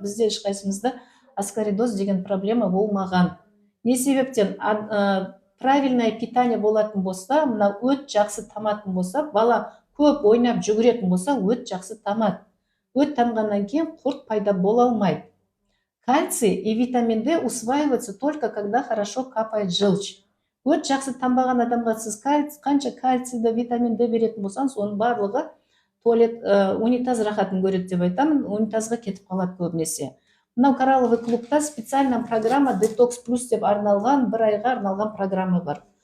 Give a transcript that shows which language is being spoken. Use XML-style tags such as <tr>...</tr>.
<kk>Бізде ешқайсымызда аскаридоз деген проблема болмаған. Не себептен?</kk> <ru>Правильное питание</ru> <kk>болатын болса, мына өт жақсы таматын болса, бала көп ойнап жүгіретін болса, өт жақсы тамады. Өт тамғаннан кейін құрт пайда бола алмайды.</kk> <ru>Кальций и витамин D усваиваются только когда хорошо капает желчь.</ru> <kk>Өт жақсы тамбаған адамға сіз қанша кальцийді, витамин D беретін болсаңыз, оның барлығы туалет, унитаз рахатын көреді деп айтамын, унитазға кетіп қалады көбінесе. Мынау Коралловый клубта</kk> <ru>специальная программа</ru> <kk>Detox Plus деп арналған, 1 айға арналған программа бар.</kk>